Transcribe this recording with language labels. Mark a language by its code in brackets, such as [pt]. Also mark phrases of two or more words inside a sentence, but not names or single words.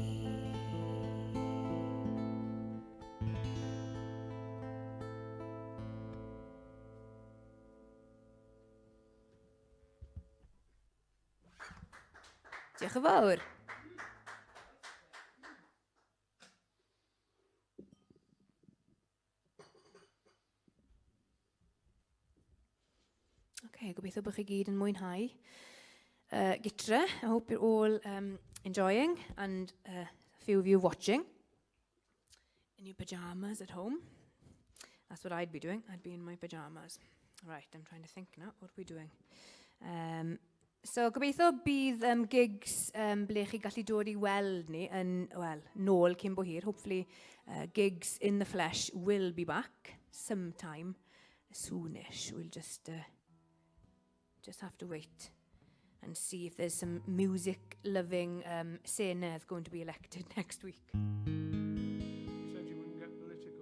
[cy] Diolch yn fawr. Okay, gobeithio bod chi gyd yn mwynhau gytre. [en] I hope you're all enjoying and a few of you watching in your pajamas at home. That's what I'd be doing. I'd be in my pajamas. Right, I'm trying to think now. What are we doing? [cy] So gobeithio bydd gigs ble chi gallu dod I weld ni yn, wel, nôl cyn bo hir. [en] Hopefully gigs in the flesh will be back sometime soonish. We'll just have to wait and see if there's some music-loving Senedd going to be elected next week. You said you wouldn't get political.